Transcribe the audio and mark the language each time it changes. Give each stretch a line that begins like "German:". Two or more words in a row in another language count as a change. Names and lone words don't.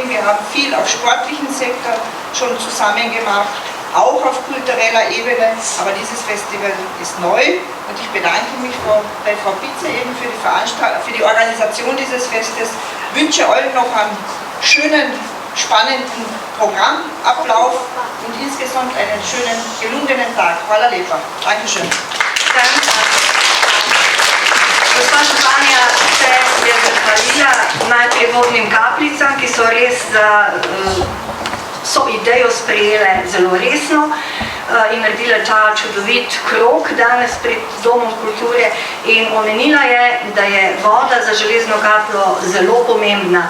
German: Wir haben viel auf sportlichen Sektor schon zusammen gemacht, auch auf kultureller Ebene, aber dieses Festival ist neu und ich bedanke mich bei Frau Pitze eben für die Organisation dieses Festes, wünsche euch noch einen schönen, spannenden Programmablauf und insgesamt einen schönen, gelungenen Tag.
Slovenian: Hvala lepa. Dankeschön. Gospa županja se je zahvalila najprej vodnim kaplicam, ki so res so idejo sprejele zelo resno in naredile ta čudovit krog danes pred Domom kulture in omenila je, da je voda za Železno Kaplo zelo pomembna.